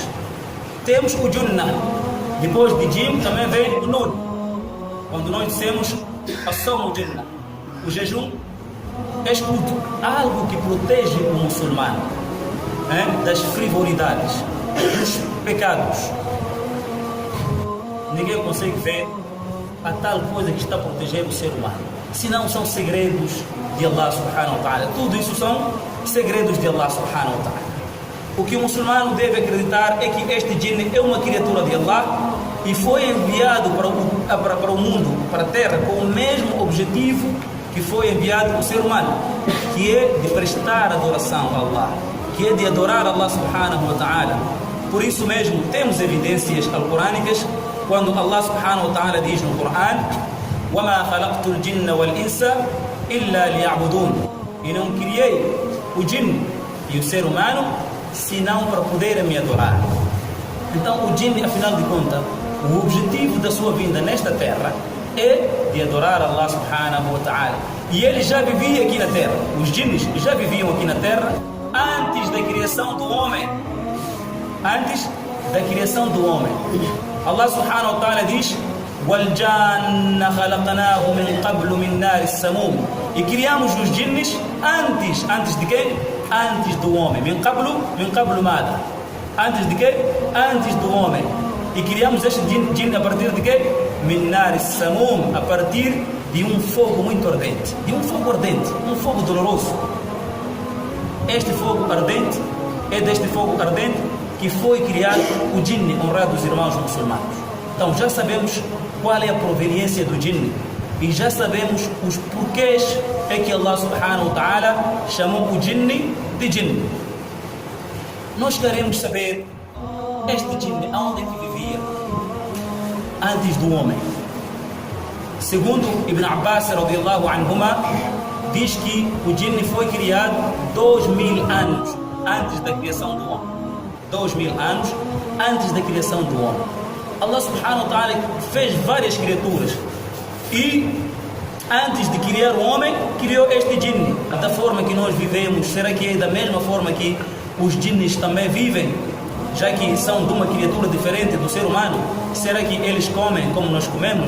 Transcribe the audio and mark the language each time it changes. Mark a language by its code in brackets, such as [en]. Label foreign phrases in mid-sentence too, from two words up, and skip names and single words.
[pt] Temos o Junnah, depois de Jim também vem o Nun, quando nós dissemos [ar] الصوم جنة, [pt] o jejum é escudo, algo que protege o muçulmano das frivolidades, dos pecados. Ninguém consegue ver a tal coisa que está a proteger o ser humano, senão são segredos de [ar] الله سبحانه وتعالى. [pt] Tudo isso são segredos de [ar] الله سبحانه وتعالى. [pt] O que o muçulmano deve acreditar é que este jinni é uma criatura de Allah e foi enviado para o mundo, para a terra, com o mesmo objetivo que foi enviado para o ser humano, que é de prestar adoração a Allah, que é de adorar [ar] الله سبحانه وتعالى. [pt] Por isso mesmo temos evidências alcorânicas quando [ar] الله سبحانه وتعالى [pt] diz no Coran: [ar] وَمَا خَلَقْتُ الْجِنَّ وَالْإِنسَ إِلَّا لِيَعْبُدُونَ. [pt] E não criei o jinn e o ser humano senão para poderem me adorar. Então o jinn, afinal de contas, o objetivo da sua vinda nesta terra é de adorar [ar] الله سبحانه وتعالى. [pt] E ele já vivia aqui na terra, os jinns já viviam aqui na terra antes da criação do homem. Antes da criação do homem. [ar] الله سبحانه وتعالى diz: وَالْجَانَّ خَلَقْنَاهُ مِنْ قَبْلُ مِنْ نَارِ السَّمُومِ. [pt] E criamos os jinnes antes de quê? Antes do homem. [ar] من قبل مدى. [pt] Antes de quê? Antes do homem. E criamos este jinn a partir de quê? [ar] من نار السموم, [pt] a partir de um fogo muito ardente. De um fogo ardente, um fogo doloroso. Este fogo ardente, é deste fogo ardente que foi criado o jinn, honrados irmãos muçulmanos. Então já sabemos qual é a proveniência do jinn e já sabemos os porquês é que [ar] الله سبحانه وتعالى [pt] chamou o jinn de jinn. Nós queremos saber este jinn aonde é que vivia antes do homem. Segundo Ibn Abbas [ar] رضي الله عنهما, [pt] diz que o jinn foi criado 2000 anos antes da criação do homem. 2000 anos antes da criação do homem. [ar] الله سبحانه وتعالى [pt] fez várias criaturas e antes de criar o homem, criou este jinn. Da forma que nós vivemos, será que é da mesma forma que os jinnes também vivem? Já que são de uma criatura diferente do ser humano, será que eles comem como nós comemos?